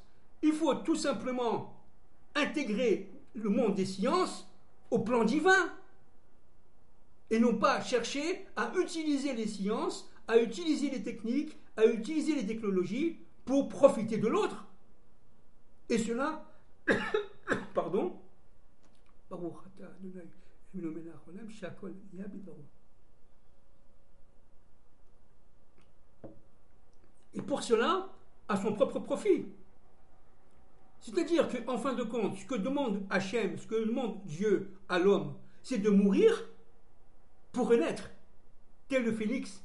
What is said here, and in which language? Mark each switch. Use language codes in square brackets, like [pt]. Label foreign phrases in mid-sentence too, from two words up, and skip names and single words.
[fr] Il faut tout simplement intégrer le monde des sciences au plan divin et non pas chercher à utiliser les sciences, à utiliser les techniques, à utiliser les technologies pour profiter de l'autre. Et cela, pardon, [he] ברוך אתה אדוני אלוהינו מלך העולם שהכל נהיה בדברו. [fr] Et pour cela, à son propre profit. C'est-à-dire qu'en fin de compte, ce que demande Hachem, ce que demande Dieu à l'homme, c'est de mourir pour renaître, tel le phénix.